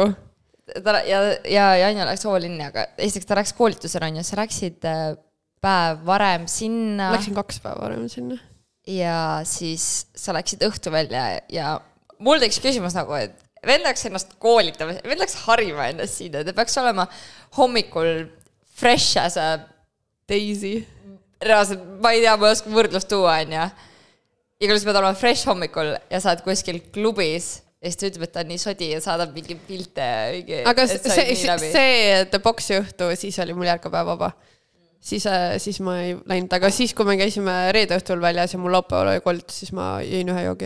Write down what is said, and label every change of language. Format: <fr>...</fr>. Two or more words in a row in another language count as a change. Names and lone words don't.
<et>Ja Anja läks all-inni, aga esiteks ta läks koolitusele, Anja, sa läksid päev varem sinna. Läksin 2 päeva varem sinna. Ja siis sa läksid õhtu välja ja mul teeks küsimus nagu, vend läks ennast koolitama, vend läks harima ennast siin, ta peaks olema hommikul</et> <en>fresh as a Daisy.</en> <et>Reaalselt, ma ei tea, ma oskan võrdlust tuua, on ja kuidas pead olema fresh hommikul ja saad kuskil klubis ja siis ta ütleb, et ta on nii sodi ja saadab mingi pilte. Aga see The Boxi õhtu, siis oli mul järgpäev vaba. Siis ma ei läinud, aga siis, kui me käisime reede õhtul väljas ja mul laupäeval oli kolt, siis ma jõin ühe joogi.</et>